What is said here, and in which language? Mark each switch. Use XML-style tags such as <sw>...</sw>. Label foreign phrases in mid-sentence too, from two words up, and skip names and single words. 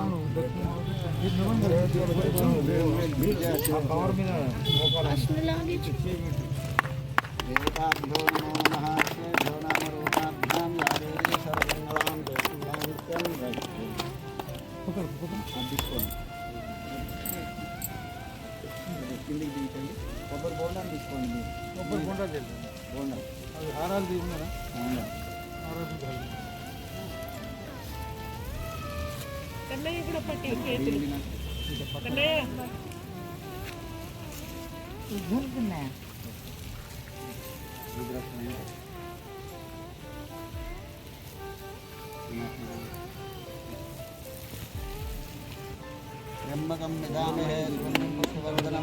<sa>देवताभ्यो नमो नमः श्रेभ्यो नाम रूपाभ्यां या देवी सर्वमङ्गलां देवीं नित्यं</sa> <te>తీసుకోండి కిందికి దించండి కొబ్బరి బోండాలు తీసుకోండి మీరు కొబ్బరి బొండా చేద్దాం బోండా అది హారాలు తీసుకున్నారా బోండా హారాలు కాదు. కన్నయ్య కూడా పట్టి చేతులు కన్నయ్య</te> <sa>त्र्यम्बकं यजामहे सुगन्धिं पुष्टिवर्धनं</sa>